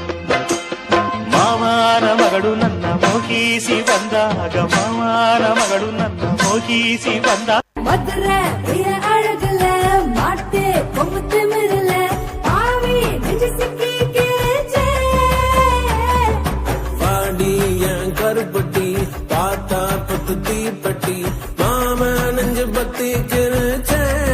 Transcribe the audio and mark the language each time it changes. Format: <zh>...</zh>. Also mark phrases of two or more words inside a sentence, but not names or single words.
<kn>ಮಾವನ ಮಗಳು ನನ್ನ ಮೋಹಿಸಿ ಬಂದಾಗ ಮಾವನ ಮಗಳು ನನ್ನ ಮೋಹಿಸಿ ಬಂದಾಗ</kn> <ta>மதுரை அழகுல மாட்டு கொம்பு திமிரல ஆவி நெஞ்சு சிக்கி வாடி என் கருப்பட்டி பார்த்தா பத்து தீப்பட்டி மாம நெஞ்சு பத்தி கிருச்சே</ta>